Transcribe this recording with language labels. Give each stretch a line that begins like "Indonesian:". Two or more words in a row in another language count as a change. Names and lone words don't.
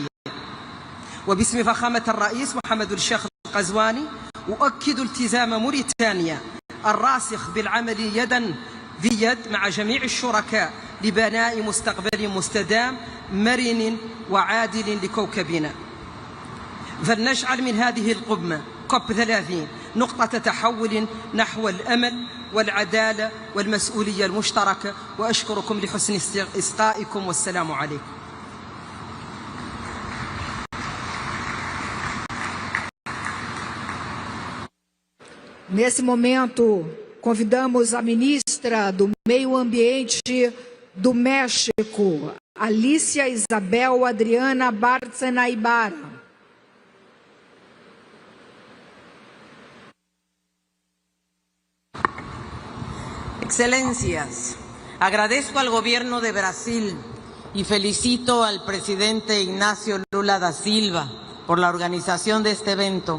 Arabic: وباسم فخامة الرئيس محمد الشيخ القزواني أؤكد التزام موريتانيا الراسخ بالعمل يدا في يد مع جميع الشركاء لبناء مستقبل مستدام مرن وعادل لكوكبنا. فلنجعل من هذه القمة كوب 30 نقطة تحول نحو الأمل والعدالة والمسؤولية المشتركة، وأشكركم لحسن إصغائكم والسلام عليكم.
Portuguese: Nesse momento, convidamos a ministra do Meio Ambiente do México, Alicia Isabel Adriana Bárcena Ibarra.
Spanish: Excelencias, agradezco al Gobierno de Brasil y felicito al presidente Ignacio Lula da Silva por la organización de este evento.